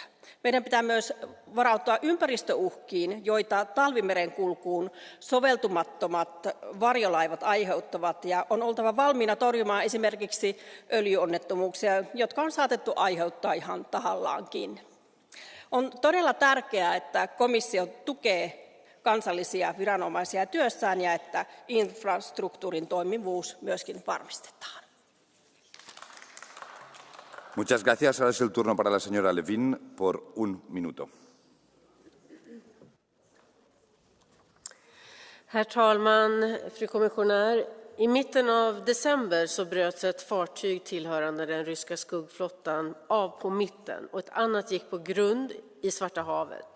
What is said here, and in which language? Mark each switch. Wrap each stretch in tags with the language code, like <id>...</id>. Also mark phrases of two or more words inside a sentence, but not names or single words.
<fi>Meidän pitää myös varautua ympäristöuhkiin, joita talvimerenkulkuun soveltumattomat varjolaivat aiheuttavat, ja on oltava valmiina torjumaan esimerkiksi öljyonnettomuuksia, jotka on saatettu aiheuttaa ihan tahallaankin. On todella tärkeää, että komissio tukee kansallisia viranomaisia työssään ja että infrastruktuurin toimivuus myöskin varmistetaan.</fi> <es>Muchas gracias. Ahora es el turno para la señora Levin por un minuto.</es> <sv>Herr talman, fru kommissionär. I mitten av december så bröts ett fartyg tillhörande den ryska skuggflottan av på mitten och ett annat gick på grund i Svarta havet.</sv>